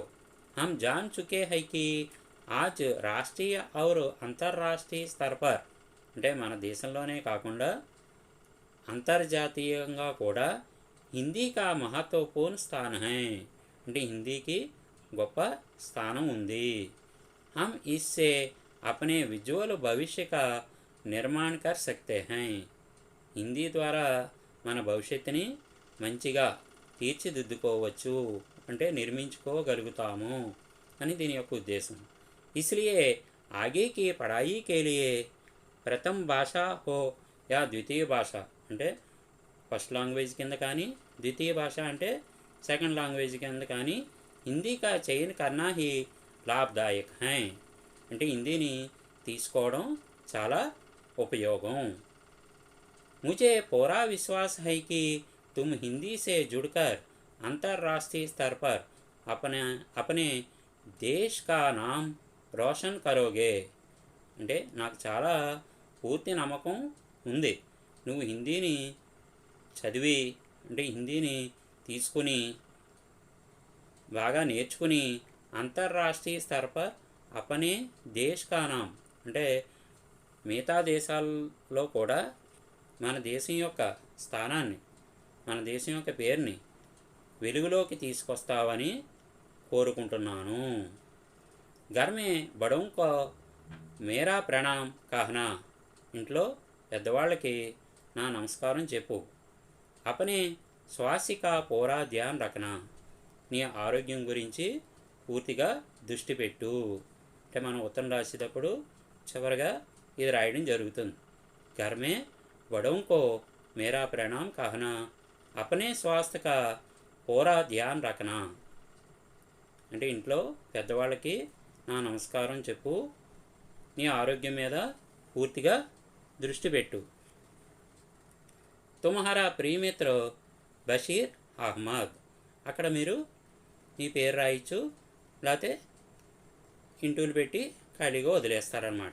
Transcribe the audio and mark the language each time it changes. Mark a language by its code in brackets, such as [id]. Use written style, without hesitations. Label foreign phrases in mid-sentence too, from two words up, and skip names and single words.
[hi] हम जान चुके हैं कि आज राष्ट्रीय और अंतर्राष्ट्रीय स्तर पर [te] అంటే మన దేశంలోనే కాకుండా అంతర్జాతీయంగా కూడా [hi] हिंदी का महत्वपूर्ण स्थान है [te] అంటే హిందీకి గొప్ప స్థానం ఉంది. [hi] हम इससे अपने विज्वल भविष्य का निर्माण कर सकते हैं. [te] హిందీ ద్వారా మన భవిష్యత్తుని మంచిగా తీర్చిదిద్దుకోవచ్చు అంటే నిర్మించుకోగలుగుతాము అని దీని యొక్క ఉద్దేశం. [hi] इसलिए आगे की पढ़ाई के लिए प्रथम भाषा हो या द्वितीय [te] భాష అంటే [en] first language [te] కింద కానీ ద్వితీయ భాష అంటే [en] second language [te] కింద కానీ [hi] हिंदी का चयन करना ही लाभदायक है [te] అంటే హిందీని తీసుకోవడం చాలా ఉపయోగం. [hi] मुझे पूरा विश्वास है कि तुम हिंदी से जुड़कर अंतर्राष्ट्रीय स्तर पर अपने देश का नाम रोशन करोगे. [te] అంటే నాకు చాలా పూర్తి నమ్మకం ఉంది, నువ్వు హిందీని చదివి అంటే హిందీని తీసుకుని బాగా నేర్చుకుని [hi] अंतर्राष्ट्रीय स्तर पर अपने देश का नाम [te] అంటే మిగతా దేశాల్లో కూడా మన దేశం యొక్క స్థానాన్ని, మన దేశం యొక్క పేరుని వెలుగులోకి తీసుకొస్తావని కోరుకుంటున్నాను. [hi] घर में बड़ों को मेरा प्रणाम कहना [te] ఇంట్లో పెద్దవాళ్ళకి నా నమస్కారం చెప్పు. [hi] अपने स्वास्थ्य का पूरा ध्यान रखना [te] నీ ఆరోగ్యం గురించి పూర్తిగా దృష్టి పెట్టు. అంటే మనం ఉత్తరం రాసేటప్పుడు చివరిగా ఇది రాయడం జరుగుతుంది. [hi] घर में बड़ों को मेरा प्रणाम कहना, अपने स्वास्थ्य का पूरा ध्यान रखना. [te] అంటే ఇంట్లో పెద్దవాళ్ళకి నా నమస్కారం చెప్పు, నీ ఆరోగ్యం మీద పూర్తిగా దృష్టి పెట్టు. [hi] तुम्हारा प्रियमित्र బషీర్ అహ్మద్. [te] అక్కడ మీరు మీ పేరు రాయొచ్చు, లేకపోతే ఇంటూలు పెట్టి ఖాళీగా వదిలేస్తారనమాట.